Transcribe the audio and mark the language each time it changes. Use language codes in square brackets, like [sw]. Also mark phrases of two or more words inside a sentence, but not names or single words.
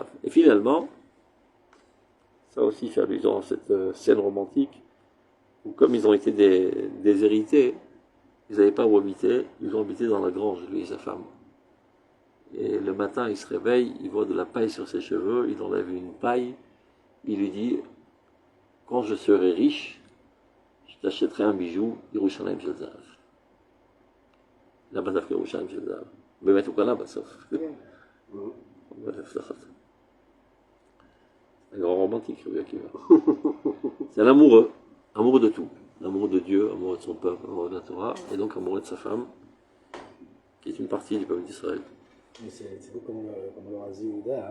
[fr] Et finalement, ça aussi fait allusion à cette scène romantique, où comme ils ont été déshérités, ils n'avaient pas où habiter, ils ont habité dans la grange, lui et sa femme. Et le matin, il se réveille, il voit de la paille sur ses cheveux, il enlève une paille, il lui dit, quand je serai riche, je t'achèterai un bijou, Yerushalayim Shel Zahav. [he] là-bas דווקא ירושלים של זהב. באמת הוא קנה בסוף. [fr] Un grand romantique, Rabbi Akiva. C'est un amoureux de tout. Amoureux de Dieu, amoureux de son peuple, amoureux de la Torah, et donc amoureux de sa femme, qui est une partie du peuple d'Israël. Mais c'est beau comme le Razi Ouda.